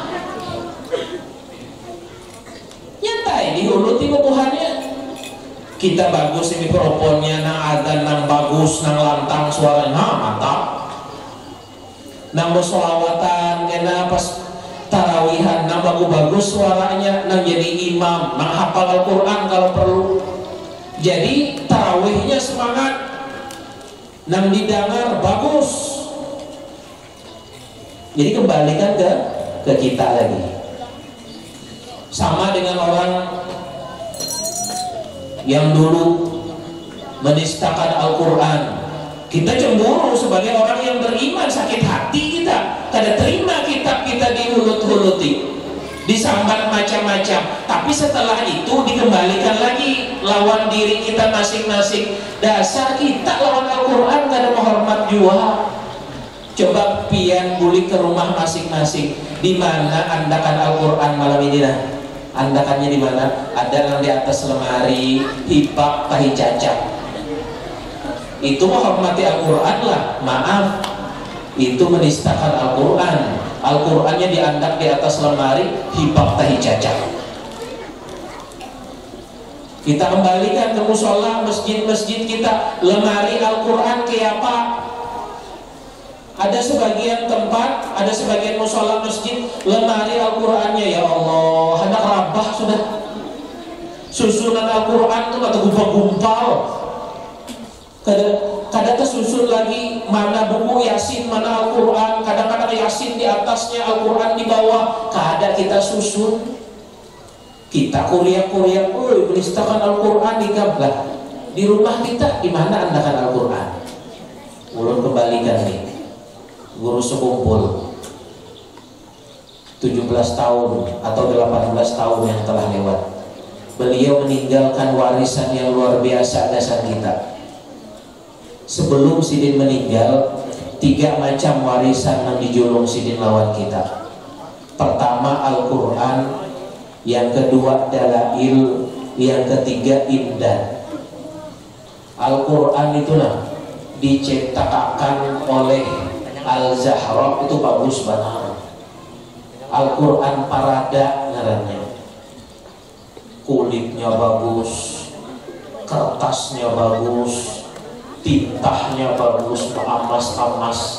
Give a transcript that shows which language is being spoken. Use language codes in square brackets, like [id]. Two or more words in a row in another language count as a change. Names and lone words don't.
[bjn] Nyantai dihuluti kebuhannya. Kita bagus ini mikrofonnya, nang adzan nang bagus, nang lantang suaranya, nah mantap. Nang bersolawatan, kena pas tarawihan, nang bagus suaranya, nang jadi imam, nang hafal Al-Quran kalau perlu. Jadi tarawihnya semangat, nang didengar bagus. Jadi kembalikan ke kita lagi. Sama dengan orang yang dulu menistakan Al-Quran. Kita cemburu sebagai orang yang beriman, sakit hati kita, kada terima kitab kita dihulut-huluti, disambat macam-macam. Tapi setelah itu dikembalikan lagi lawan diri kita masing-masing. Dasar kita lawan Al-Quran kada menghormat jua. Coba pian buli ke rumah masing-masing, di mana andakan Al-Quran malam ini nah? Andakannya di mana? Ada yang di atas lemari, hibak tahi cacat. Itu menghormati Al-Quran lah. Maaf, itu menistakan Al-Quran. Al-Qurannya diandak di atas lemari, hibak tahi cacat. Kita kembalikan ke musola, masjid-masjid kita, lemari Al-Quran kayak apa? Ada sebagian tempat, ada sebagian musola masjid, lemari Al-Qurannya [ar] ya Allah, [bjn] hendak rabah sudah. Susunan Al-Quran itu kata gumpal-gumpal. Kadang tersusun lagi mana buku Yasin, mana Al-Quran. Kadang-kadang Yasin di atasnya, Al-Quran di bawah. Kadang kita susun. Kita kuliah-kuliah, menistakan Al-Quran di gablah. Di rumah kita, di mana andakan Al-Quran? Ulun kembalikan nih. Guru sekumpul 17 tahun atau 18 tahun yang telah lewat, beliau meninggalkan warisan yang luar biasa dasar kita. Sebelum Sidin meninggal, 3 macam warisan yang dijulung Sidin lawan kita. Pertama Al-Quran, yang kedua dalail, yang ketiga imdad. Al-Quran itu nah diciptakan oleh Al-Zahra, itu bagus banget. Al-Quran parada ngarannya, kulitnya bagus, kertasnya bagus, tintahnya bagus, emas-emas.